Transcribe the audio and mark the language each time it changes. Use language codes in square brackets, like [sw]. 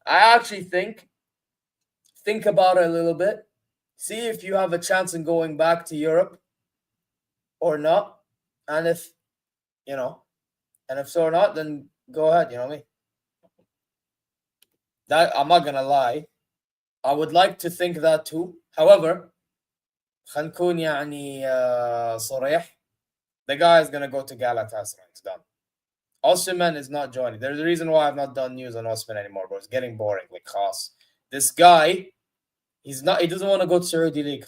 [en] I actually think about it a little bit. See if you have a chance in going back to Europe or not. And if so or not, then go ahead, you know what I mean? That I'm not gonna lie. I would like to think that too. However, [ar] خلينا يعني صريح. [en] The guy is gonna go to Galatasaray. It's done. Osman is not joining. There's a reason why I've not done news on Osman anymore, bro. It's getting boring. Like, khas. This guy, he doesn't want to go to Saudi League.